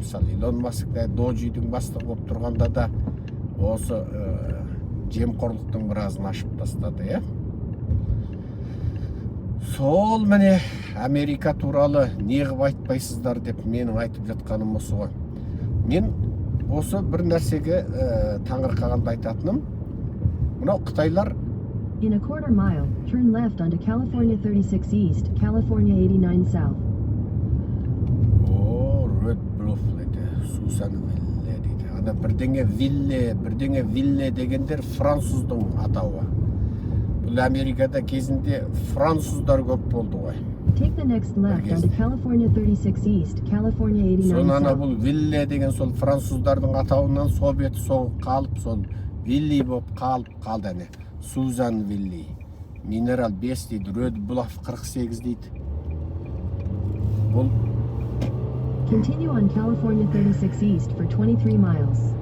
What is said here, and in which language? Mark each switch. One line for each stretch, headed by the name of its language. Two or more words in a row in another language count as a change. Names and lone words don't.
Kazakh: Мысалы Илон Маск Доджидің бастығы болып тұрғанда да осы жемқорлықтың біразын ашып тастады, Сол міне Америка туралы неғып айтпайсыздар деп менің айтып жатқаным осы ғой. Мен осы бір нәрсеге таңырқағанда айтатыным, мынау Қытайлар
English: In a quarter mile, turn left onto California 36 East, California 89 South.
Kazakh: Red Bluff дейді, Сусан Вилле дейді. Ана бірдеңе Вилле дегендер француздың атауы. Бұл Америкада кезінде француздар көп болды ғой.
English: Take the next left onto California 36 East, California 89 South.
Kazakh: Ана бұл Вилле деген сол француздардың атауынан сол беті сол қалып, сол Вилли болып қалды әне. Сузан Вилли. Минерал 5 дейді, Red Bluff 48 дейді. Бұл
English: Continue on California 36 East for 23 miles.